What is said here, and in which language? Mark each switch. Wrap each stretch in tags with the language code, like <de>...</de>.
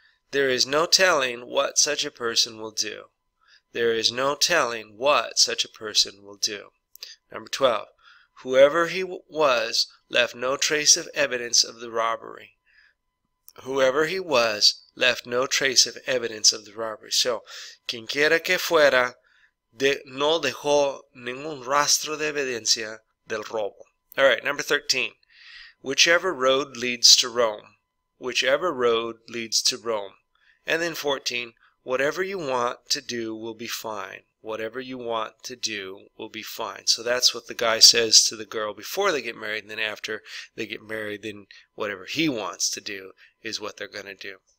<en>There is no telling what such a person will do. There is no telling what such a person will do. Number 12. Whoever he was left no trace of evidence of the robbery. Whoever he was left no trace of evidence of the robbery.</en> <es>So, quien quiera que fuera, no dejó ningún rastro de evidencia del robo.</es> <en>All right, number 13. Whichever road leads to Rome. Whichever road leads to Rome. And then 14. Whatever you want to do will be fine. Whatever you want to do will be fine. So that's what the guy says to the girl before they get married, and then after they get married, then whatever he wants to do is what they're going to do.</en>